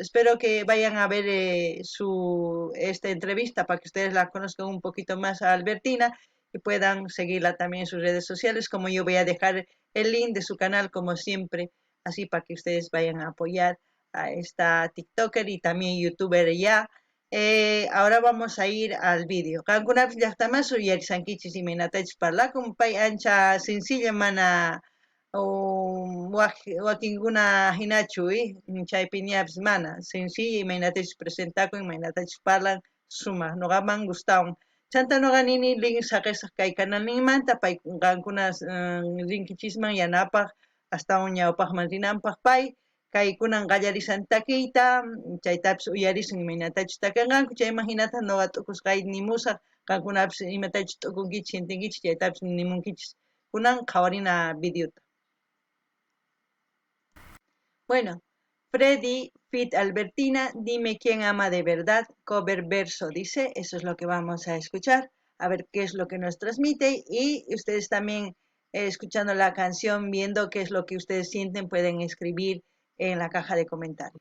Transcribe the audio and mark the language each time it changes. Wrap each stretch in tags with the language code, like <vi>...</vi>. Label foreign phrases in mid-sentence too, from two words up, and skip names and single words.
<es>Espero que vayan a ver esta entrevista para que ustedes la conozcan un poquito más a Albertina y puedan seguirla también en sus redes sociales, como yo voy a dejar el link de su canal como siempre, así para que ustedes vayan a apoyar a esta TikToker y también YouTuber ya. Ahora vamos a ir al vídeo.</es> <qu>Kankunapis llaqtamas uyarisankichis imaynatachus parlakun pay ancha sencilla mana wakinkuna hinachu chaypi ñapis mana sencilla imaynatachus presentakun imaynatachus parlan sumaq noqaman gustawan. Chanta noqa nini link saqisaq kay canal ninmanta pay qankuna rinkichisman yanapaq astawan ñawpaqman rinanpaq pay kaykunan qallarishan takiyta chaytapas uyarisun imaynatachus takanqanku chayman hinata noqa t'ukusqay nimusaq qankunapas imatachus t'ukunkichis shintinkichis chaytapas nimunkichis kunan qhawarina videota.</qu> <es>Bueno, Freddy Fit Albertina, dime quién ama de verdad, cover verso dice, eso es lo que vamos a escuchar, a ver qué es lo que nos transmite y ustedes también escuchando la canción, viendo qué es lo que ustedes sienten, pueden escribir en la caja de comentarios.</es>